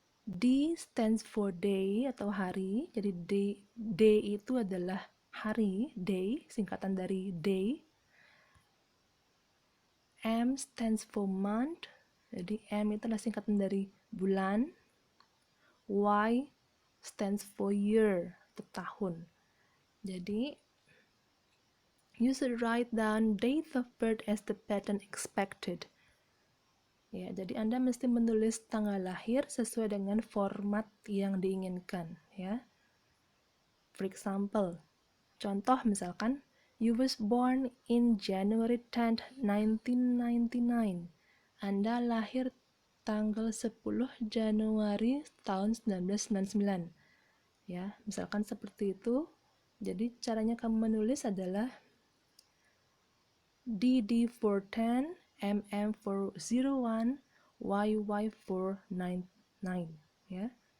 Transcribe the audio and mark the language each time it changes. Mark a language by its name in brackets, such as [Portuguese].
[English] D stands for day [Indonesian] atau hari. Jadi day itu adalah hari, day, singkatan dari day. [English] M stands for month. [Indonesian] Jadi M itu adalah singkatan dari bulan. [English] Y stands for year [Indonesian] atau tahun. [English] Jadi you should write down date of birth as the pattern expected. [Indonesian] Ya, jadi Anda mesti menulis tanggal lahir sesuai dengan format yang diinginkan, ya. [English] For example, [Indonesian] contoh misalkan, [English] you was born in January 10th, 1999. [Indonesian] Anda lahir tanggal 10 Januari tahun 1999. Ya, misalkan seperti itu. Jadi caranya kamu menulis adalah [English] DD for 10, MM for 01, YY for 99, [Indonesian] ya.